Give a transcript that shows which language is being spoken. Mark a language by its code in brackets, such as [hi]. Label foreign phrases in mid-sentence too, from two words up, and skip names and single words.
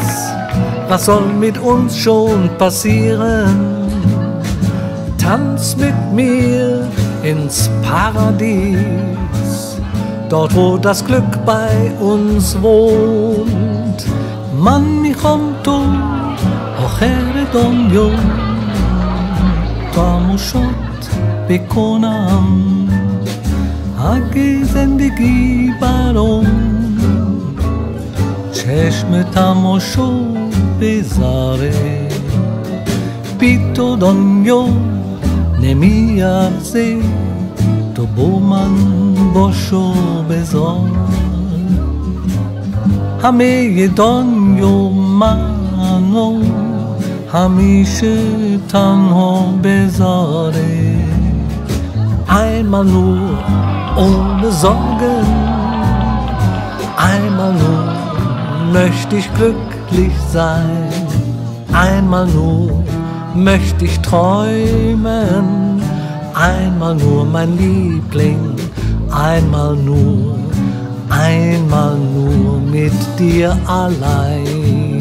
[de] Was soll mit uns schon passieren? Tanz mit mir ins Paradies, dort wo das Glück bei uns wohnt. [fa] Man میخوام تو آخر دنیا تماشات بکنم، اگه زندگی برام چشم تماشا بذاره. بی تو دنیا نمیارزه، تو با من باشو بذار. همه دنیا منو همیشه تنها بذاره. [de] Einmal nur ohne Sorgen, einmal nur möchte ich glücklich sein, einmal nur möchte ich träumen, einmal nur mein Liebling, einmal nur mit dir allein.